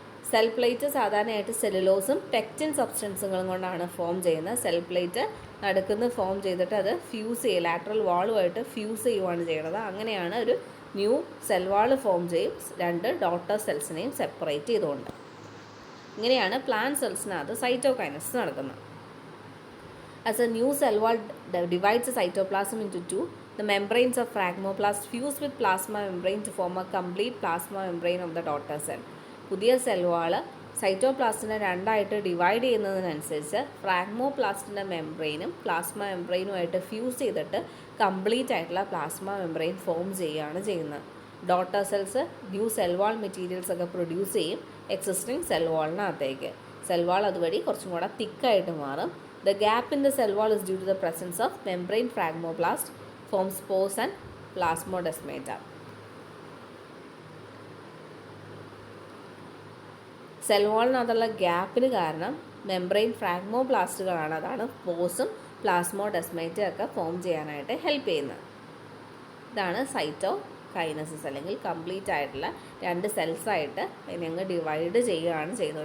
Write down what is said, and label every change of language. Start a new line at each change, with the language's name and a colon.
Malayalam: Cell plate സാധാരണയായിട്ട് സെല്ലുലോസും pectin സബ്സ്റ്റൻസുകളും കൊണ്ടാണ് form ചെയ്യുന്നത്. സെൽ പ്ലേറ്റ് നടുക്കുന്ന് ഫോം ചെയ്തിട്ട് അത് ഫ്യൂസ് ചെയ്യുക, ലാറ്ററൽ വാളുമായിട്ട് ഫ്യൂസ് ചെയ്യുവാണ് ചെയ്യുന്നത്. അങ്ങനെയാണ് ഒരു ന്യൂ സെൽ വാൾ ഫോം ചെയ്യും, രണ്ട് ഡോട്ടർ സെൽസിനെയും സെപ്പറേറ്റ് ചെയ്തുകൊണ്ട്. ഇങ്ങനെയാണ് പ്ലാന്റ് സെൽസിനകത്ത് സൈറ്റോകൈനസിസ് നടക്കുന്നത്.
English: As a new cell wall divides the cytoplasm into two, the membranes of phragmoplast fuse with plasma membrane to form a complete plasma membrane of the daughter cell.
Malayalam: പുതിയ cell വാള് സൈറ്റോപ്ലാസ്റ്റിനെ രണ്ടായിട്ട് divide ചെയ്യുന്നതിനനുസരിച്ച് ഫ്രാഗ്മോപ്ലാസ്റ്റിൻ്റെ മെംബ്രെയിനും plasma മെംബ്രെയിനുമായിട്ട് fuse ചെയ്തിട്ട് complete ആയിട്ടുള്ള plasma membrane form ചെയ്യുകയാണ് ചെയ്യുന്നത്. Daughter cells new cell wall materials ഒക്കെ produce ചെയ്യും existing cell വാളിനകത്തേക്ക്. Cell wall അതുവഴി കുറച്ചും കൂടെ തിക്കായിട്ട് മാറും.
English: The gap in the cell wall is due to the presence of membrane phragmoplast, forms spores and plasmodesmata.
Malayalam: Cell വാളിനകത്തുള്ള ഗ്യാപ്പിന് കാരണം മെംബ്രെയിൻ ഫ്രാഗ്മോപ്ലാസ്റ്റുകളാണ്. അതാണ് സ്പോർസും പ്ലാസ്മോഡെസ്മേറ്റയും ഒക്കെ ഫോം ചെയ്യാനായിട്ട് ഹെൽപ്പ് ചെയ്യുന്നത്. ഇതാണ് സൈറ്റോകൈനസിസ്, അല്ലെങ്കിൽ കംപ്ലീറ്റ് ആയിട്ടുള്ള രണ്ട് സെൽസായിട്ട് ഞങ്ങൾ ഡിവൈഡ് ചെയ്യുകയാണ് ചെയ്യുന്നത്.